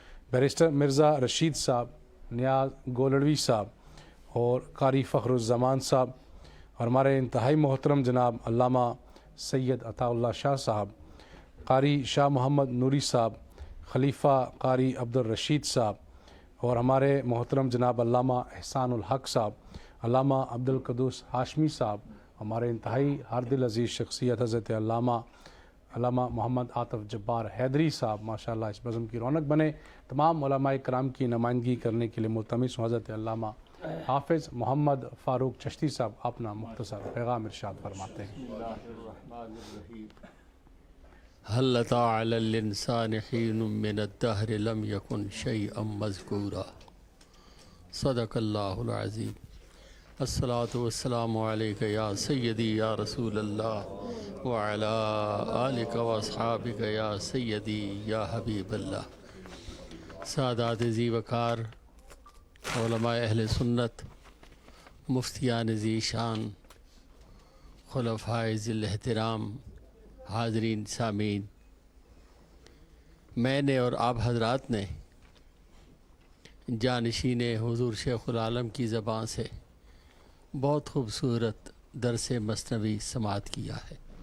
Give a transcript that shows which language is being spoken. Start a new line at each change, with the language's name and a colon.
Urdu: Barrister Mirza Rashid صاحب، نیاز گولڑوی صاحب اور قاری فخر الزمان صاحب، اور ہمارے انتہائی محترم جناب علامہ سید عطا اللہ شاہ صاحب، قاری شاہ محمد نوری صاحب، خلیفہ قاری عبدالرشید صاحب، اور ہمارے محترم جناب علامہ احسان الحق صاحب، علامہ عبدالقدوس ہاشمی صاحب، ہمارے انتہائی ہر دل عزیز شخصیت حضرت علامہ محمد عاطف جبار حیدری صاحب. ماشاءاللہ اس بزم کی رونق بنے. تمام علماء کرام کی نمائندگی کرنے کے لیے ملتمس ہوں حضرت علامہ حافظ محمد فاروق چشتی صاحب اپنا مختصر پیغام ارشاد فرماتے ہیں.
Arabic: هل أتى على الإنسان حين من الدهر لم يكن شيئا مذكورا. صدق الله العظيم. الصلاة والسلام عليك يا سيدي يا رسول الله وعلى آلك وأصحابك يا سيدي يا حبيب الله.
Urdu: سادات ذی وقار، علماء اہل سنت، مفتیان ذی شان، خلفائے ذی الاحترام، حاضرین سامعین، میں نے اور آپ حضرات نے جانشین حضور شیخ العالم کی زبان سے بہت خوبصورت درس مثنوی سماعت کیا ہے،